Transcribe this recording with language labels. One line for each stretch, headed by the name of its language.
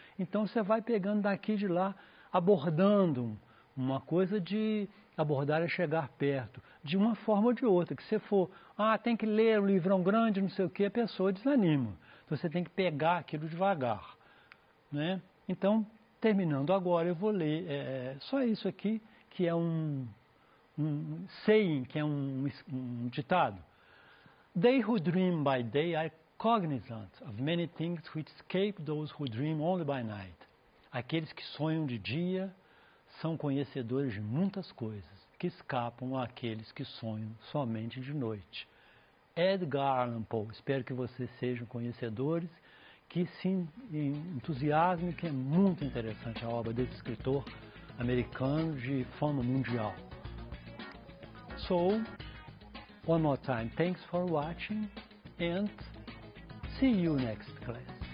Portuguese: Então você vai pegando daqui e de lá, abordando uma coisa de abordar é chegar perto, de uma forma ou de outra, que você for, tem que ler um livrão grande, não sei o que, a pessoa desanima. Então você tem que pegar aquilo devagar, né? Então, terminando agora, eu vou ler só isso aqui, que é um saying, que é um ditado.
English: They who dream by day are cognizant of many things which escape those who dream only by night.
Portuguese: Aqueles que sonham de dia são conhecedores de muitas coisas que escapam àqueles que sonham somente de noite. Edgar Allan Poe. Espero que vocês sejam conhecedores, que se entusiasmem, que é muito interessante a obra desse escritor americano de fama mundial.
English: So, one more time, thanks for watching and see you next class.